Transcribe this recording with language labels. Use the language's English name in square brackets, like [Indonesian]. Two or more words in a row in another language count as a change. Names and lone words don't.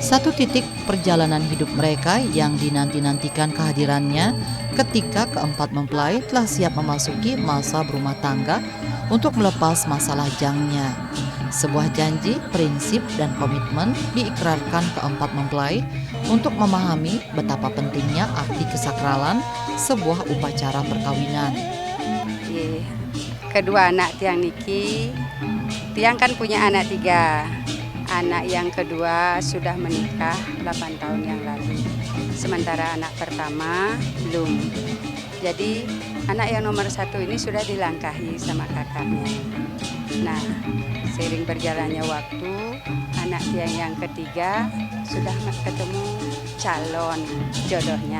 [Indonesian] Satu titik perjalanan hidup mereka yang dinanti-nantikan kehadirannya ketika keempat mempelai telah siap memasuki masa berumah tangga untuk melepas masa lajangnya. Sebuah janji, prinsip, dan komitmen diikrarkan keempat mempelai untuk memahami betapa pentingnya arti kesakralan sebuah upacara perkawinan. Kedua [Balinese] anak tiang niki, [Indonesian] tiang kan punya anak 3. Anak yang kedua sudah menikah 8 tahun yang lalu. Sementara anak pertama belum. Jadi anak yang nomor 1 ini sudah dilangkahi sama kakaknya. Nah, seiring berjalannya waktu, anak tiang yang ketiga sudah ketemu calon jodohnya.